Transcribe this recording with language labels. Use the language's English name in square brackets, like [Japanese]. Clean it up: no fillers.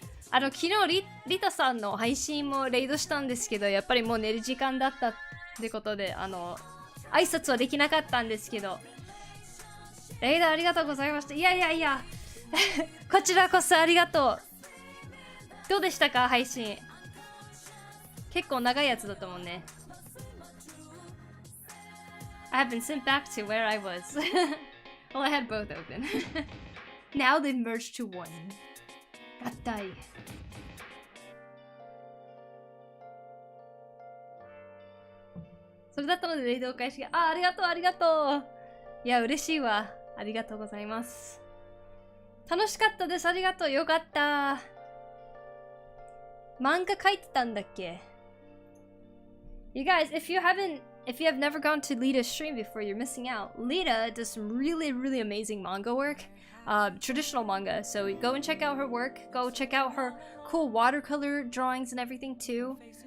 [Japanese] 昨日リタさんの配信もレイドしたんですけど、やっぱりもう寝る時間だったってことで、挨拶はできなかったんですけど、レイドありがとうございました。いやいやいや、こちらこそありがとう。どうでしたか、配信。結構長いやつだったもんね。 [English] I have been sent back to where I was. Well, I had both open. Now they've merged to one. [Japanese] 合体。それだったので、レイドを開始が。ありがとう、ありがとう。いや、嬉しいわ。ありがとうございます。楽しかったです。ありがとう。よかった。漫画描いてたんだっけ [English] You guys, if you have never gone to Lita's stream before, you're missing out. Lita does some really, really amazing manga work. Traditional manga. So go and check out her work. Go check out her cool watercolor drawings and everything too.